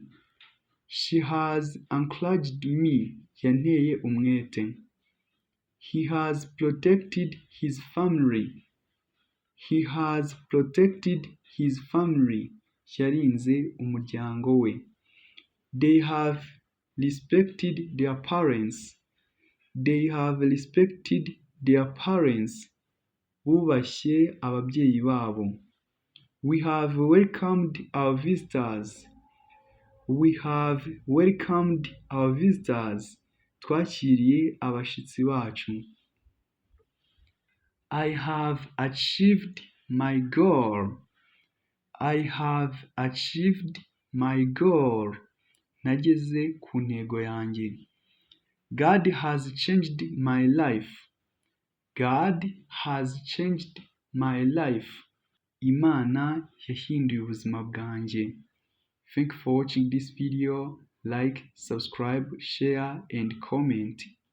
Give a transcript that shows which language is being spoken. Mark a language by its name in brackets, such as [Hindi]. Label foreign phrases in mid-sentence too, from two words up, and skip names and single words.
[English] She has encouraged me. [Kinyarwanda] Yanteye umwete. [English] He has protected his family. He has protected his family. [Kinyarwanda] Yarinze umuryango we. [English] They have respected their parents. They have respected their parents. [Kinyarwanda] Bubashye ababyeyi babo. [English] We have welcomed our visitors. We have welcomed our visitors. [Kinyarwanda] Twakiriye abashitsi bacu. [English] I have achieved my goal. I have achieved my goal. [Kinyarwanda] Nageze ku ntego yanjye. [English] God has changed my life. God has changed my life. [Kinyarwanda] Imana yahinduye ubuzima bwanjye. [English] Thank you for watching this video. Like, subscribe, share and comment.